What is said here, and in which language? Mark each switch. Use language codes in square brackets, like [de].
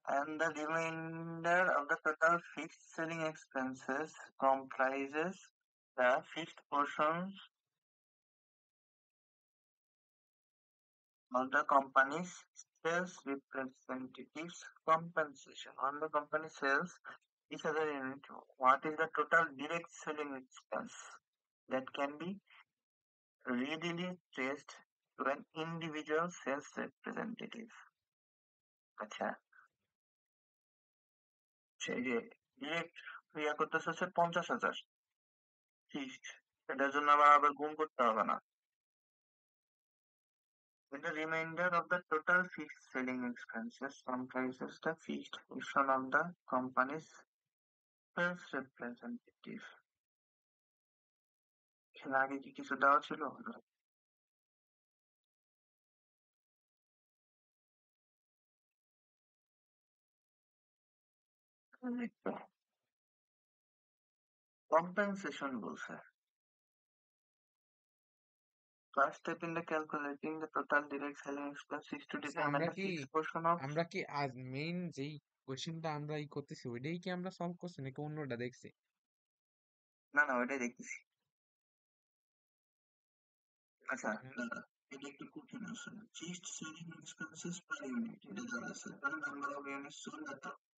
[en] and the remainder of the total fixed selling expenses comprises the fixed portions of the company's sales representatives compensation on the company sales each other unit. What is the total direct selling expense that can be readily traced to an individual sales representative? [bn] আচ্ছা, সেই যে direct ক্রিয়া করতেছে হচ্ছে 50,000 fixed, এটার জন্য আবার গুণ করতে হবে না। [en] When the remainder of the total fixed selling expenses comprises the fixed portion of the company's sales representative. [bn] এখানে আগে কি কিছু দেওয়া ছিল? কম্পেনসেশন বলছে। [en] First step in the calculating the total direct selling expense is to [bn] আচ্ছা, [en] determine the fixed portion of। [bn] আমরা কি আজ মেইন যেই কোশ্চেনটা আমরা ই করতেছি ওইটাই কি আমরা সলভ করছি নাকি অন্যটা দেখছি? না, না, ওইটাই দেখতেছি। আচ্ছা, হ্যাঁ। দাঁড়া, এটা একটু কঠিন আছে। Fixed selling expenses per unit, এটা জানা আছে, কারণ নাম্বার অফ ইউনিটস চলে না তো।